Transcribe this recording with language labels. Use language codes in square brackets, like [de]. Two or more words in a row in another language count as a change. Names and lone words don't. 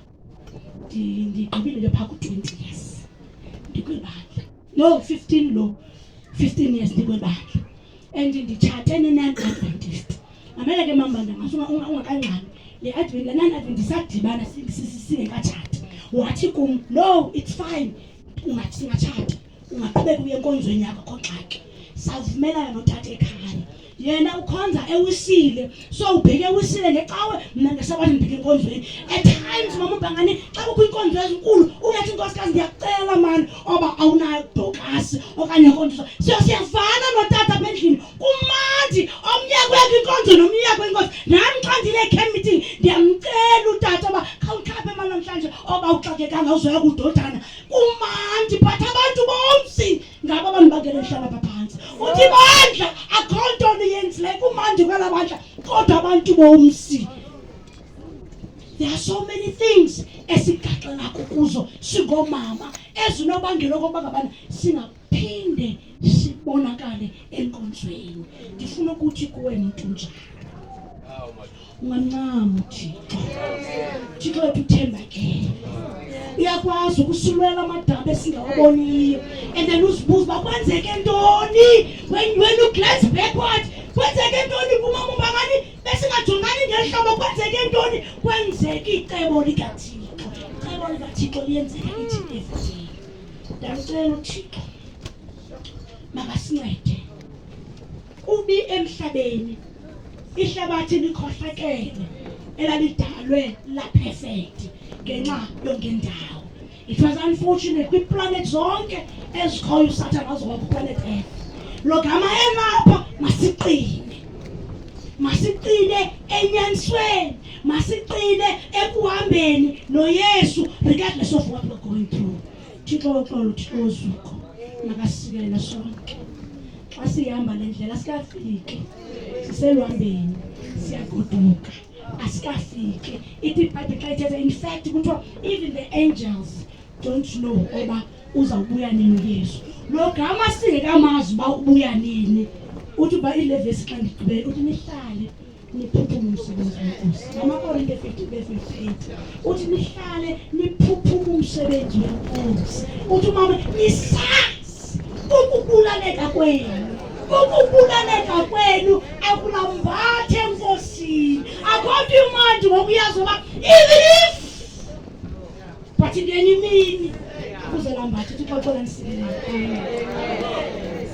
[xh] Ndigqibile ke phaa ku-20 years ndikweli bandla. No, 15 years ndikweli bandla. And nditshate ne-non-Adventist. Mamela ke mama ungakangxami. Le non-Adventist sadibana singekatshati. Wathi kum, [en] no, it's fine. [xh] Singatshata. Ungaqhubeka uye enkonzweni yakho akho ngxaki. Savumelana notata ekhaya. Yena ukhonza ewisile. So ubheke ewisile ngecawe mina ngesabathi ndibheke enkonzweni. [en] At times [xh] mama umbangane xa kukho inkonzo ezinkulu uyathi inkosikazi ndiyakucela mani oba awunayo dokasi okanye inkonzo. Siyavana notata apha endlini. Kumandi omnye kwakhe inkonzo nomnye kwenkonzo. Nami xa ndile [en] camp meeting [xh] ndiyamcela utata oba khawukhaphe mali namhlanje oba uxakekanga uzoya kudodana. Kumandi but abantu bomsi ngabo abantu bangena ehlala apha phansi. Uthi bandla akho nto yenzileyo kumandi kwela bandla kodwa abantu bomsi. [en] There are so many things [xh] esigaxela kuzo singomama ezinobangela okokuba ngabana singaphinde sibonakale enkonzweni. Ndifuna ukuthi kuwe mntu njalo ungancama Thixo wethu uthembakele. Uyakwazi ukusulwela amadaba esingawaboniyo and then uzibuza uba kwenzeke ntoni [en] when you glance backward. [xh] Kwenzeke ntoni kumama umbangani besingajongani ngeli hlobo. Kwenzeke ntoni? Kwenzeke icebo likaThixo. Icebo likaThixo liyenzeka ithi everything. Ndamcela uThixo makasincede ubi emhlabeni ihlabathi likhohlakele elalidalwe la perfect ngenxa yongendawo. [en] It was unfortunate [xh] kwiplanet zonke ezikhoyo uSathane azoba kuplanet Earth. Lo gama elapha masiqine enyanisweni, masiqine ekuhambeni noYesu [en] regardless of what we're going through. [xh] Thixo uxolo, Thixo uzuko makasikelele sonke. Xa sihamba le ndlela sikafike siseluhambeni siyagoduka asikafike. Ithi iBhayibhile xa ithetha [en] in fact [xh] kuthiwa [en] even the angels don't know [xh] oba uzawubuya nini uYesu. Lo gama singekamazi uba ubuya nini. Uthi uba ile verse xa ndigqibele uthi nihlale niphuphume umsebenzi wenkosi. Ngamakorinte 15:58 uthi nihlale niphuphume umsebenzi wenkosi. Uthi mama nisazi ukubulaleka kwenu akulambathe enkosini. Akho imandi ngokuyazi uba [en] even if but [xh] ngenye imini kuzolambathe. Thixo uxolo nisikelele.